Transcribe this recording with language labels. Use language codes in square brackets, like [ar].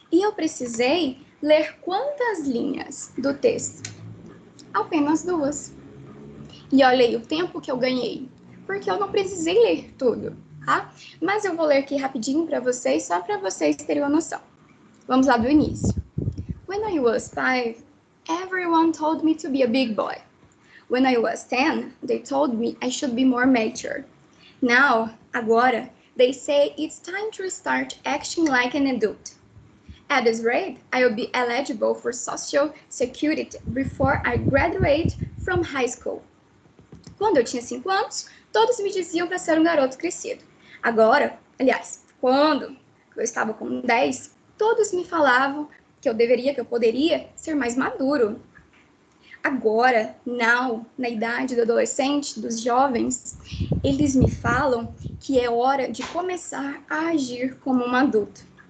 [pt] E eu precisei ler quantas linhas do texto? Apenas 2. E olha aí o tempo que eu ganhei, porque eu não precisei ler tudo, tá? Mas eu vou ler aqui rapidinho para vocês, só para vocês terem uma noção. Vamos lá do início. [en] When I was 5, everyone told me to be a big boy. When I was 10, they told me I should be more mature. Now, agora, they say it's time to start acting like an adult. At this rate, I will be eligible for Social Security before I graduate from high school. [pt] Quando eu tinha 5 anos, todos me diziam para ser um garoto crescido. Agora, aliás, quando eu estava com 10, todos me falavam que eu deveria, que eu poderia ser mais maduro. Agora, na idade do adolescente, dos jovens, eles me falam que é hora de começar a agir como um adulto.